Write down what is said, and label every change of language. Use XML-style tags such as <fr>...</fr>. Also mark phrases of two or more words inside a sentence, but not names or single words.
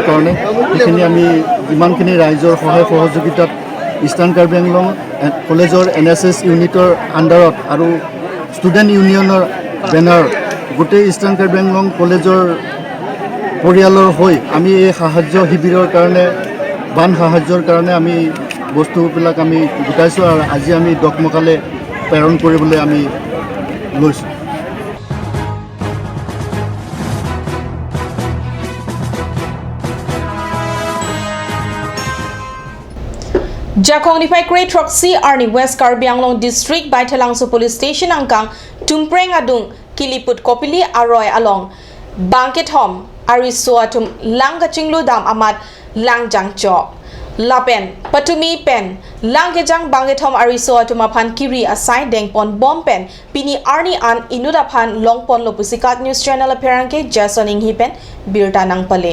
<as>কাৰণে সেইখিনি আমি যিমানখিনি ৰাইজৰ সহায় সহযোগিতাত ইষ্টাৰ্ণ কাৰ্বি আংলং কলেজৰ NSS</as> <en>unit under</en> <as>আৰু</as> <en>student union banner</en> <as>গোটেই ইষ্টাৰ্ণ কাৰ্বি আংলং কলেজৰ পৰিয়ালৰ হৈ আমি এই সাহায্য শিবিৰৰ কাৰণে বান সাহায্যৰ কাৰণে আমি বস্তুবিলাক আমি গোটাইছোঁ আৰু আজি আমি ডকমকালে প্ৰেৰণ কৰিবলৈ আমি লৈছোঁ</as> <mjw>Jakong ni pai Great Roxy Arni West Karbi Anglong District Baithalangso</mjw> <en>Police Station</en> <mjw>angkang tumpreng adung kiliput kopili aroy along Bangket Hom Ariso atum Langachinglu dam amat Langjang chok Lapen Patumi pen Langkejang Bangket Hom Ariso atum apan kiri asai dengpon bom pen pini Arni an inudapan longpon lopusikat</mjw> <en>News Channel appearance</en> <mjw>Jason Inghi pen birta nang pale</mjw>